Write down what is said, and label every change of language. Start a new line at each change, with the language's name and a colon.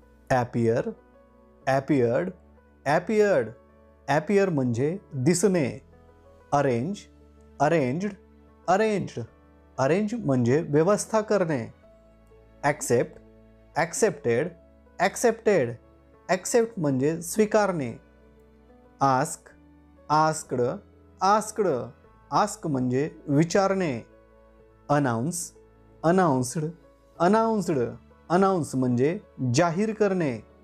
English: Appear, appeared, appeared.
Marathi: Appear म्हणजे दिसणे.
English: Arrange, arranged, arranged.
Marathi: Arrange म्हणजे व्यवस्था करणे.
English: Accept, accepted, accepted.
Marathi: Accept म्हणजे स्वीकारणे.
English: Ask, asked, asked.
Marathi: Ask म्हणजे विचारणे.
English: Announce, announced, announced.
Marathi: अनाउन्स म्हणजे जाहीर करणे.